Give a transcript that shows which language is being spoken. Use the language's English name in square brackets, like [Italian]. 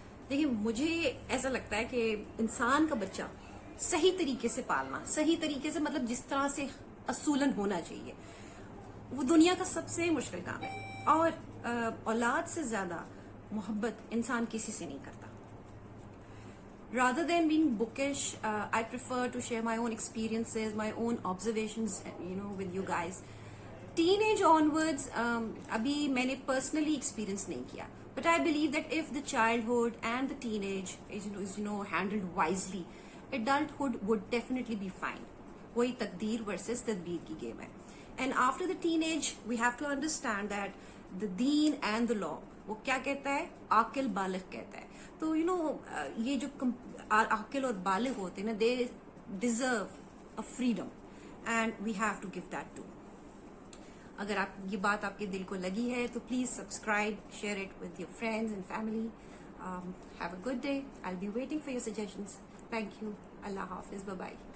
[Urdu] دیکھیں, مجھے ایسا لگتا ہے کہ انسان کا بچہ صحیح طریقے سے پالنا, صحیح طریقے سے مطلب جس طرح سے اصولاً ہونا چاہیے, وہ دنیا کا سب سے مشکل کام ہے. اور اولاد سے زیادہ محبت انسان کسی سے نہیں کرتا. [English] Rather than being bookish, I prefer to share my own experiences, my own observations, with you guys. Teenage onwards, [Urdu] abhi maine personally experience nahi kiya, [English] but I believe that if the childhood and the teenage is handled wisely, adulthood would definitely be fine. [Urdu] Wahi takdeer versus tadbir ki game hai. [English] And after the teenage, we have to understand that the deen and the law, [Urdu] وہ کیا کہتا ہے, عاقل بالغ کہتا ہے. تو یہ جو عاقل اور بالغ ہوتے ہیں نا, [English] They deserve a freedom, and we have to give that to. [Urdu] اگر آپ یہ بات آپ کے دل کو لگی ہے تو please subscribe, [English] Share it with your friends and family. Have a good day. I will be waiting for your suggestions. Thank you. اللہ حافظ. Bye bye.